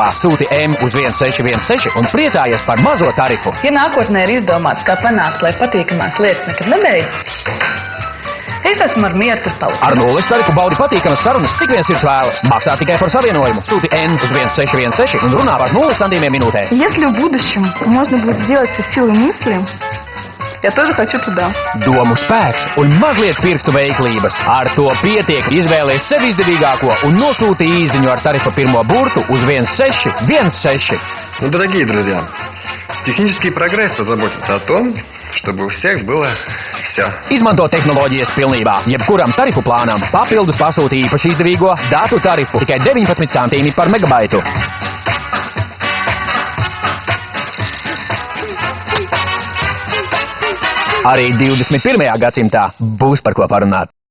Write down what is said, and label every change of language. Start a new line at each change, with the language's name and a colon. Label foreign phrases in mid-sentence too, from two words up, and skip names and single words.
Latvian: Sūti M uz 1616 un priecājies par mazo tarifu. Ja nākotnē ir izdomāts, kā panākt, lai patīkamās lietas nekad nebeidzas, es esmu ar mieru tur palikt. Ar nulles tarifu baudi patīkamas sarunas, cik viens sirds vēlas. Maksā tikai par savienojumu. Sūti N uz 1616 un runā par 0 centīmiem minūtē.
Russian: Если в будущем можно будет сделать со силой мысли, я тоже хочу туда.
Latvian: Domu spēks un mazliet pirkstu veiklības. Ar to pietiek. Izvēlies sev izdevīgāko un nosūti īziņu ar tarifa pirmo burtu uz 1616.
Russian: Ну, дорогие друзья, технический прогресс позаботится о том, чтобы у всех было все.
Latvian: Izmanto tehnoloģijas pilnībā. Jebkuram tarifu plānam papildus pasūti īpaši izdevīgo datu tarifu tikai 19 centīmi par megabaitu. Arī 21. gadsimtā būs par ko parunāt.